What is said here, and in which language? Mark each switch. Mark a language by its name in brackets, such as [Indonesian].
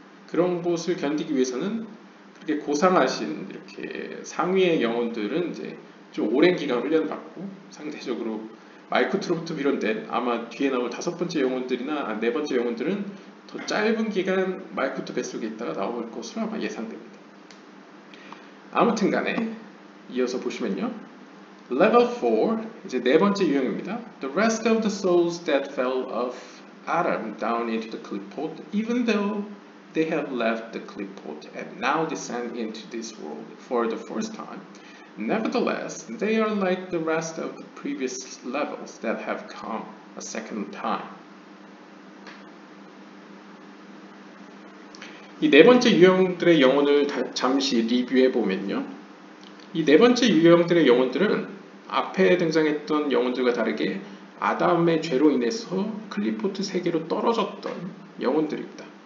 [Korean] 그런 곳을 견디기 위해서는 그렇게 고상하신 이렇게 상위의 영혼들은 이제 좀 오랜 기간 훈련받고 상대적으로 말쿠트로부터 비롯된 아마 뒤에 나올 5번째 영혼들이나 4번째 영혼들은 더 짧은 기간 말쿠트 뱃속에 있다가 나올 것으로 아마 예상됩니다. 아무튼 간에 이어서 보시면요. Level 4, 이제 4번째 유형입니다. [English] The rest of the souls that fell off Adam down into the clipot, even though they have left the clipot and now descend into this world for the first time, nevertheless, they are like the rest of the previous levels that have come a second time. [Korean] 이 4번째 유형들의 영혼을 잠시 리뷰해 보면요. 이 4번째 유형들의 영혼들은 앞에 등장했던 영혼들과 다르게 아담의 죄로 인해서 클리포트 세계로 떨어졌던 영혼들입니다.